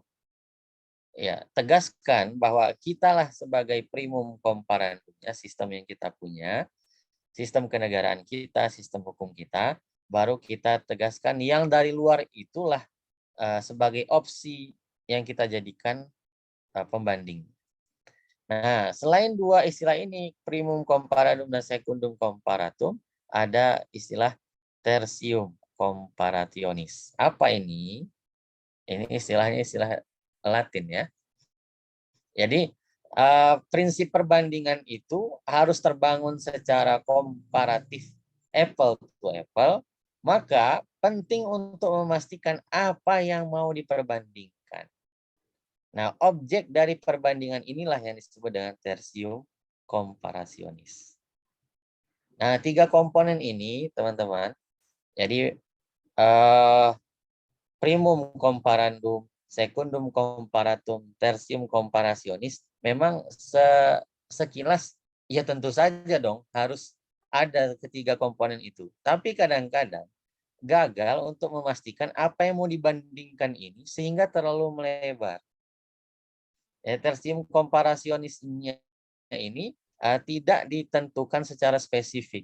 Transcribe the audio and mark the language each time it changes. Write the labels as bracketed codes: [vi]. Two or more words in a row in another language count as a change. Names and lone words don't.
[id] Ya, tegaskan bahwa kitalah sebagai [la] primum comparandumnya [id] sistem yang kita punya, sistem kenegaraan kita, sistem hukum kita, baru kita tegaskan yang dari luar itulah sebagai opsi yang kita jadikan pembanding. Nah, selain 2 istilah ini, [la] primum comparatum dan secundum comparatum, [id] ada istilah [la] tertium comparationis. [id] Apa ini? Ini istilahnya istilah Latin ya. Jadi prinsip perbandingan itu harus terbangun secara komparatif, [en] apple to apple, [id] maka penting untuk memastikan apa yang mau diperbandingkan. Nah, objek dari perbandingan inilah yang disebut dengan [la] tertium comparationis. [id] Nah, 3 komponen ini, teman-teman, jadi [la] primum comparandum, secundum comparatum, tertium comparationis, [id] memang sekilas ya tentu saja dong harus ada ketiga komponen itu. Tapi kadang-kadang gagal untuk memastikan apa yang mau dibandingkan ini sehingga terlalu melebar. Ya, [la] tertium comparationisnya [id] ini tidak ditentukan secara spesifik.